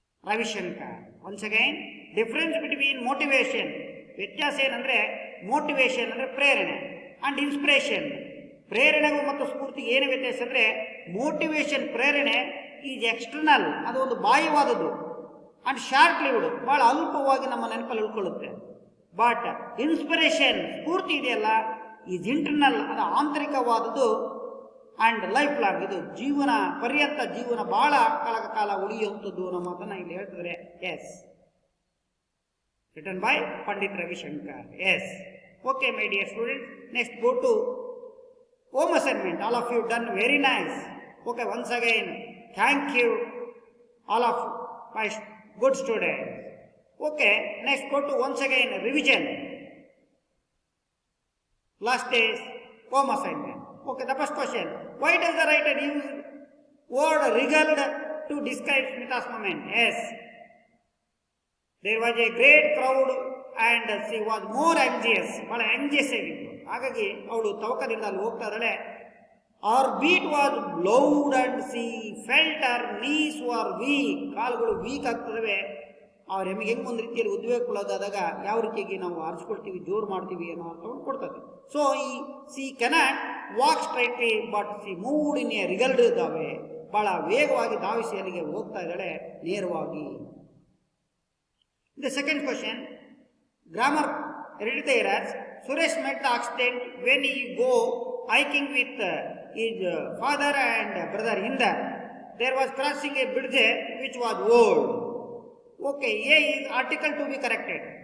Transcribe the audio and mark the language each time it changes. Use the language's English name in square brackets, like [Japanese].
[Kannada] Ravishankar. [English] once again, difference between motivation, [Kannada] ವ್ಯತ್ಯಾಸ ಏನಂದರೆ motivation ಅಂದರೆ ಪ್ರೇರಣೆ, ಅಂಡ್ ಇನ್ಸ್ಪಿರೇಷನ್, ಪ್ರೇರಣೆಗೂ ಮತ್ತು ಸ್ಫೂರ್ತಿಗೆ ಏನು ವ್ಯತ್ಯಾಸ ಅಂದರೆ ಮೋಟಿವೇಶನ್ ಪ್ರೇರಣೆ [English] is external, [Kannada] ಅದು ಒಂದು ಬಾಹ್ಯವಾದದ್ದು, [English] and short lived, [Kannada] ಭಾಳ ಅಲ್ಪವಾಗಿ ನಮ್ಮ ನೆನಪಲ್ಲಿ ಉಳ್ಕೊಳ್ಳುತ್ತೆ. [English] but inspiration [Kannada] ಸ್ಫೂರ್ತಿ ಇದೆಯಲ್ಲ, [English] is internal, [Kannada] ಅದು ಆಂತರಿಕವಾದದ್ದು, [English] and life long, [Kannada] ಇದು ಜೀವನ ಪರ್ಯಂತ, ಜೀವನ ಬಹಳ ಕಾಲ ಉಳಿಯುವಂಥದ್ದು ನಮ್ಮ ಮಾತನ್ನು ಇಲ್ಲಿ ಹೇಳ್ತಿದ್ರೆ. [English] Yes, written by Pandit Ravi Shankar. Yes. Okay, my dear students. Next, go to home assignment. All of you done very nice. Okay, once again, thank you, all of my good students. Okay, next go to once again revision. Last day's home assignment. Okay, the first question. Why does the writer use word regaled to describe Smita's moment? Yes. There was a great crowd and she was more anxious. [Kannada] ಬಹಳ ಆಂಜಿಯಸ್ ಆಗಿತ್ತು. ಹಾಗಾಗಿ ಅವಳು ತವಕದಿಂದ ಅಲ್ಲಿ ಹೋಗ್ತಾ ಇದ್ದಾಳೆ. [English] Her beat was loud and she felt her knees were weak. [Kannada] ಕಾಲುಗಳು weak ಆಗ್ತದವೆ. ಅವ್ರ ಹೆಮ್ಮಿಗೆ ಹೆಂಗೆ ಒಂದು ರೀತಿಯಲ್ಲಿ ಉದ್ವೇಗಕ್ಕೊಳಗಾದಾಗ ಯಾವ ರೀತಿಯಾಗಿ ನಾವು ಆರಿಸ್ಕೊಳ್ತೀವಿ, ಜೋರು ಮಾಡ್ತೀವಿ ಅನ್ನೋ ಅರ್ಥವನ್ನು ಕೊಡ್ತದೆ. [English] So ಈ she cannot walk straightly but she moved in a regaled ದಾವೆ. [Kannada] ಬಹಳ ವೇಗವಾಗಿ ಧಾವಿಸಿ ಅಲ್ಲಿಗೆ ಹೋಗ್ತಾ ಇದ್ದಾಳೆ ನೇರವಾಗಿ. [English] The second question, grammar read the errors. Suresh met the accident when he go hiking with his father and brother Inder. There was crossing a bridge which was old. Okay, A is article to be corrected.